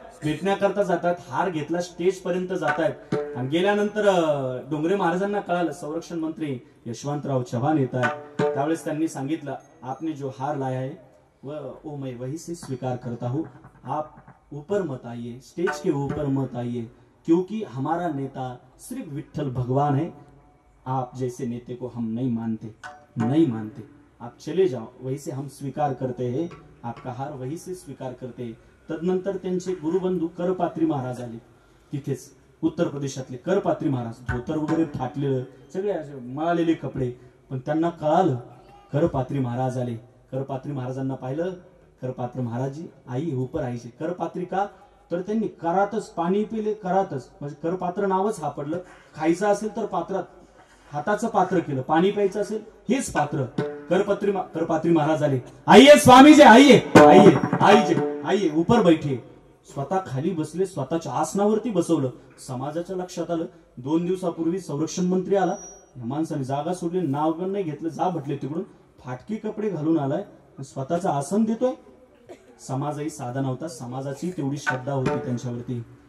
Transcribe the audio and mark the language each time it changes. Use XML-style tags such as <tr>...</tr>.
<mr>भेटण्याकरता जातात, हार घेतला, स्टेज पर्यंत जात आहेत. आणि गेल्यानंतर डोंगरे महाराजांना कळालं संरक्षण मंत्री यशवंतराव चव्हाण येत आहेत. त्यावेळेस त्यांनी सांगितलं,</mr> <hi>आपने जो हार लाया है वो मैं वही से स्वीकार करता हूँ, आप ऊपर मत आइए, स्टेज के ऊपर मत आइए, क्योंकि हमारा नेता सिर्फ विठ्ठल भगवान है. आप जैसे नेते को हम नहीं मानते, नहीं मानते. आप चले जाओ, वही से हम स्वीकार करते हैं, आपका हार वही से स्वीकार करते हैं.</hi> <mr>तदनंतर त्यांचे गुरुबंधू करपात्री महाराज आले. तिथेच उत्तर प्रदेशातले करपात्री महाराज, धोतर वगैरे फाटलेलं, सगळे मळालेले कपडे. पण त्यांना कळालं करपात्री महाराज आले. करपात्री महाराजांना पाहिलं. करपात्र महाराजी आई ऊपर आईचे. करपात्री का तर त्यांनी करातच पाणी पिले, करातच म्हणजे करपात्र नावच सापडलं. खायचं असेल तर पात्रात हाताचं पात्र केलं, पाणी प्यायचं असेल हेच पात्र. करपात्री महाराज आले.</mr> <hi>आइए स्वामी जी, आइए आइए आईजे आइए ऊपर बैठे.</hi> <mr>स्वतः खाली बसले, स्वतःच्या आसनावरती बसवलं. समाजाच्या लक्षात आलं 2 दिवसापूर्वी संरक्षण मंत्री आला, माणसाने जागा सोडली, नाव पण नाही घेतलं, जा म्हटले तिकडून, फाटकी कपडे घालून आलाय, स्वतःचं आसन देतोय. समाजही साधा नव्हता, समाजाची तेवढी श्रद्धा होती त्यांच्यावरती.</mr>